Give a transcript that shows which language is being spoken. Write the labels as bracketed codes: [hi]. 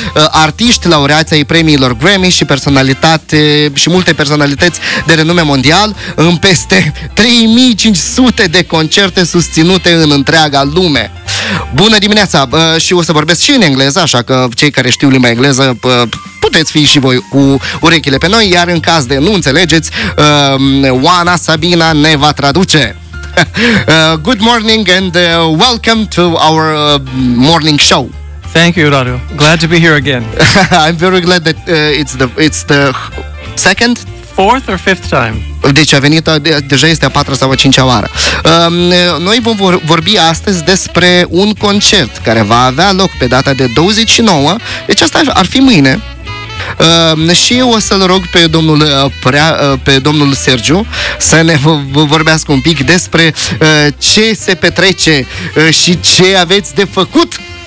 [ro] artiști laureați ai premiilor Grammy și personalitate și multe personalități de renume mondial în peste 3500 de concerte susținute în întreaga lume. Bună dimineața. Și o să vorbesc și în engleză, așa că cei care știu limba engleză puteți fi și voi cu urechile pe noi, iar în caz de nu înțelegeți, Oana Sabina ne va traduce. [en] Good morning and welcome to our morning show. Thank you, Radu. Glad to be here again. I'm very glad that it's the second, fourth or fifth time. [ro] Deci a venit, deja este a patra sau a cincea oară. Noi vom vorbi astăzi despre un concert care va avea loc pe data de 29, deci asta ar fi mâine. Și eu o să-l rog pe domnul, pe domnul Sergiu să ne vorbească un pic despre ce se petrece și ce aveți de făcut.